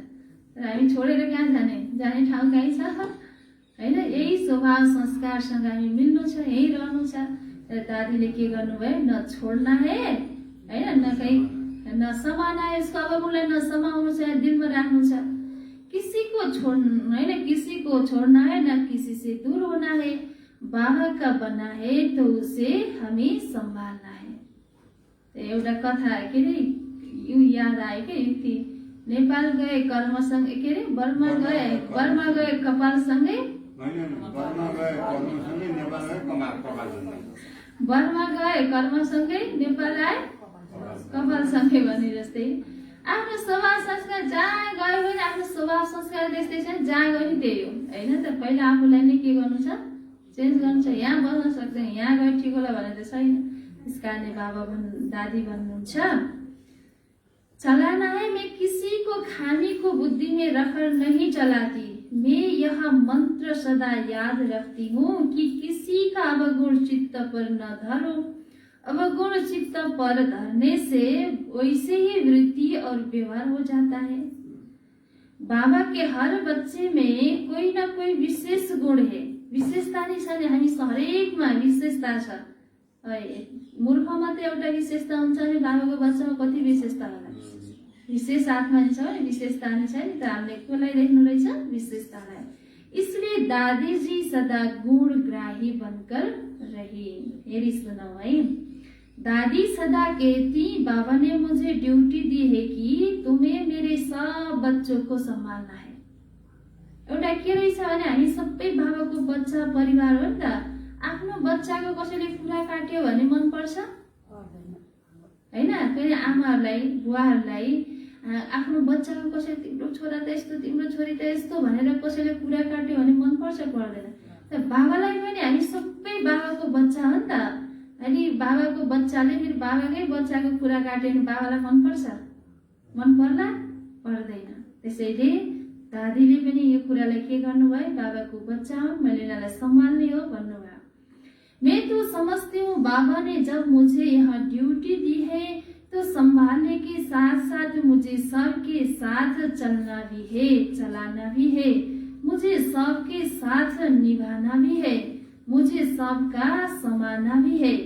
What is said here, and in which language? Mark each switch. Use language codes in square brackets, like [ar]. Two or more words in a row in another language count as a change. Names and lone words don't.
[ne] तर हामी छोडेर कहाँ जाने ठाउँ कहीँ छ हैन। यही स्वभाव संस्कारसँग हामी मिल्नु छ, यही रहनु छ। तर दादीले के गर्नुभयो, [hi] न छोड्ना है [ne] हैन, न कहीँ [hi] न समाना है, [ne] यसको अवगुणलाई न समाउनु छ, दिलमा राख्नु छ। [hi] किसी को छोड़ना है न किसी से दूर होना है। बाबा का बना है तो उसे हमें संभालना है। [ne] एउटा कथा के अरे यो याद आयो के युक्ति। नेपाल गए कर्मसँग के अरे बर्मा गए कपालसँगै, बर्मा गए कर्मसँगै नेपाल आए कपालसँगै भने जस्तै आफ्नो स्वभाव संस्कार जहाँ गयो भने आफ्नो स्वभाव संस्कार त्यस्तै छ, जहाँ गयो नि त्यही हो हैन। त पहिला आफूलाई नै के गर्नु छ, चेन्ज गर्नु छ। यहाँ बस्न सक्दैन, यहाँ गयो ठिक होला भने त छैन। इस कारणले बाबा दादी भन्नुहुन्छ, [hi] चलाना है मैं किसी को खामी को बुद्धि में रखकर नहीं चलाती। मैं यह मंत्र सदा याद रखती हूँ कि किसी का अवगुण चित्त पर न धरो। अवगुण चित्त पर धरने से वैसे ही वृत्ति और व्यवहार हो जाता है। बाबा के हर बच्चे में कोई न कोई विशेष गुण है। [ne] विशेषता नहीं छ, हामी हरेकमा विशेषता छ। मूर्खमा त एउटा विशेषता हुन्छ भने बाबाको बच्चामा कति विशेषता होला। विशेष आत्मा छ भने विशेषता नै छ नि त। हामीले कसलाई देख्नु रहेछ, विशेषतालाई। [hi] इसलिए दादी जी सदा गुण ग्राही बनकर रही। [ne] फेरि सुनौ है। [hi] दादी सदा कहती, बाबा ने मुझे ड्यूटी दी है कि तुम्हें मेरे सब बच्चों को संभालना है। [ne] एउटा के रहेछ भने हामी सबै बाबाको बच्चा परिवार हो नि त। आफ्नो बच्चाको कसैले कुरा काट्यो भने मन पर्छ हैन। फेरि आमाहरूलाई बुवाहरूलाई आफ्नो बच्चाको कसैले तिम्रो छोरा त यस्तो तिम्रो छोरी त यस्तो भनेर कसैले कुरा काट्यो भने मन पर्छ पर्दैन? त बाबालाई पनि हामी सबै बाबाको बच्चा हो नि त। अनि बाबाको बच्चाले फेरि बाबाकै बच्चाको कुरा काट्यो भने बाबालाई मन पर्छ? मन पर्ला? पर्दैन। त्यसैले दादीले पनि यो कुरालाई के गर्नुभयो? बाबाको बच्चा हो, मैले यिनीहरूलाई सम्हाल्ने हो भन्नुभयो। [hi] मैं तो समझती हूँ बाबा ने जब मुझे यहाँ ड्यूटी दी है तो संभालने के साथ साथ मुझे सबके साथ चलना भी है, चलाना भी है, मुझे सबके साथ निभाना भी है, मुझे सबका समाना भी है।